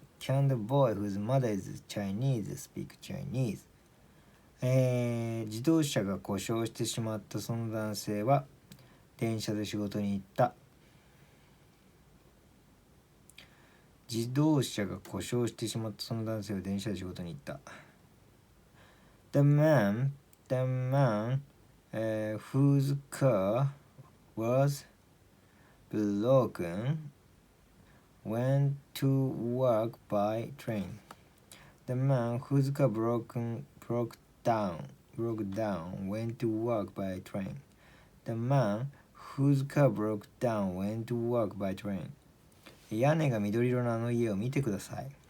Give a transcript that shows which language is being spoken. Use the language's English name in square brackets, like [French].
[English] Can the boy whose mother is Chinese speak Chinese? [Japanese] 自動車が故障してしまったその男性は電車で仕事に行った。自動車が故障してしまったその男性は電車で仕事に行った。 [English] The man whose car was broken went to work by train. The man whose car broke down went to work by train. The man whose car broke down went to work by train. [Japanese] 屋根が緑色のあの家を見てください。